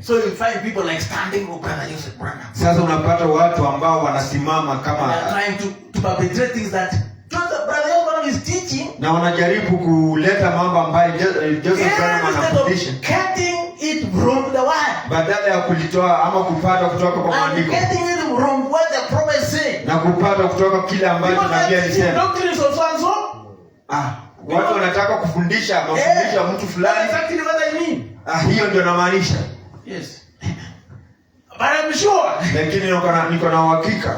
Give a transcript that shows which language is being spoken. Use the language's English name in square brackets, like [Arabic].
[English] So you find people like standing for Brother Joseph Branham. [Swahili] Sasa unapata watu ambao wanasimama kama [English] trying to perpetrate things that Brother Joseph Branham is teaching. [Swahili] Na wanajaribu kuleta mambo ambayo Joseph Branham anafundisha. [English] Getting it from the word. [Swahili] Badala ya kulitoa ama kupata kutoka kwa maandiko. [English] Getting it from what the prophet said. [Swahili] Na kupata kutoka kile ambacho nabii alisema. [English] Doctrines of so and so. [Swahili] Watu wanataka kufundisha mafundisho mtu fulani. [English] Exactly what I mean. [Swahili] Hiyo ndio namaanisha. [English] Yes. But I'm sure. [Swahili] Lakini niko na uhakika.